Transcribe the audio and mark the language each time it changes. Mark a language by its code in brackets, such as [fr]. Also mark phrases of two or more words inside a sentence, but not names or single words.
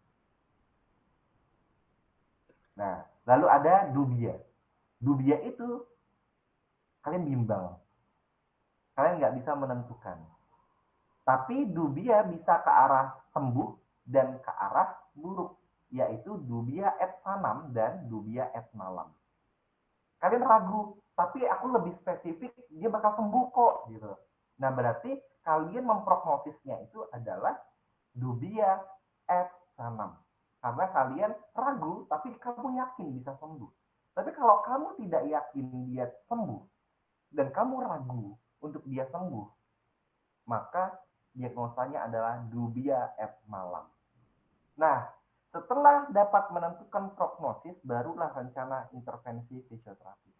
[id] Nah, lalu ada dubia. Dubia itu kalian bimbang, kalian nggak bisa menentukan. Tapi dubia bisa ke arah sembuh dan ke arah buruk, yaitu [la] dubia et sanam [id] dan [la] dubia et malam. [id] Kalian ragu, tapi aku lebih spesifik, dia bakal sembuh kok, gitu. Nah, berarti kalian memprognosisnya itu adalah [la] dubia et sanam. [id] Karena kalian ragu, tapi kamu yakin bisa sembuh. Tapi kalau kamu tidak yakin dia sembuh, dan kamu ragu untuk dia sembuh, maka diagnosanya adalah [la] dubia et malam. [id] Nah, setelah dapat menentukan prognosis, barulah rencana intervensi fisioterapi.